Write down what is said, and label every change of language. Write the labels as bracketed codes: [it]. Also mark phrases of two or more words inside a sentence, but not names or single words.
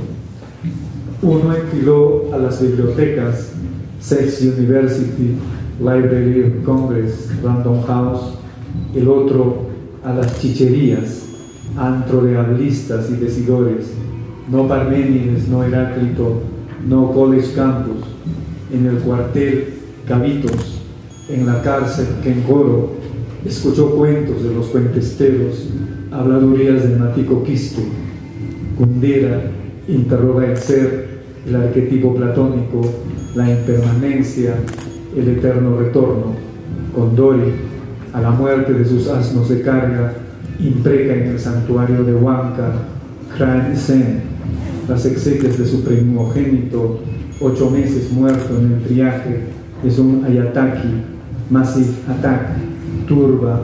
[es] Uno enfiló a las bibliotecas, Sex University, Library of Congress, Random House, el otro a las chicherías, antro de hablistas y decidores, no Parménides, no Heráclito, no [en] College Campus, [es] en el cuartel Cabitos, en la cárcel Kencoro, escuchó cuentos de los cuentesteros, habladurías del Matico Quisto. Kundera interroga el ser, el arquetipo platónico, la impermanencia, el eterno retorno. Condori, a la muerte de sus asnos de carga, impreca en el santuario de Huanca, Kran Sen, las exequias de su primogénito, 8 meses muerto en el triaje, es un Ayataki, Massive Attack, turba,